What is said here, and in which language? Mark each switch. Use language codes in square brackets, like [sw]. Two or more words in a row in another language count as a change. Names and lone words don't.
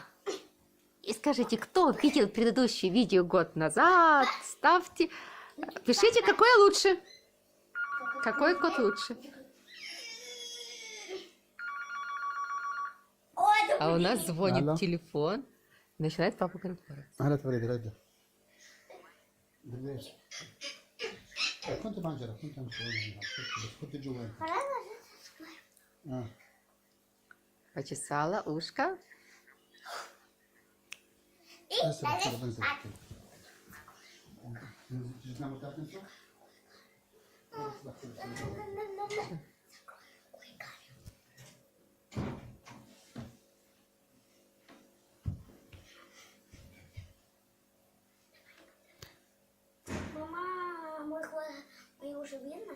[ru] И скажите, кто видел предыдущий видео год назад? Ставьте, пишите, какой лучше. Какой кот лучше? А у нас звонит Алло. телефон. Начинает папа разговаривать. [ar] هلا تفريد رجع ليش؟ كنت بانجرة كنت مشغول بس كنت جوا [ru] Пора ложиться спать. Почесала ушко. И [ar] هسه [ru] ложись [ar] بتصير بنزل [ru] спать. [ar] تجي تنام وتاكل شو؟ [ru] Мама, мой хвост, мои уши видно,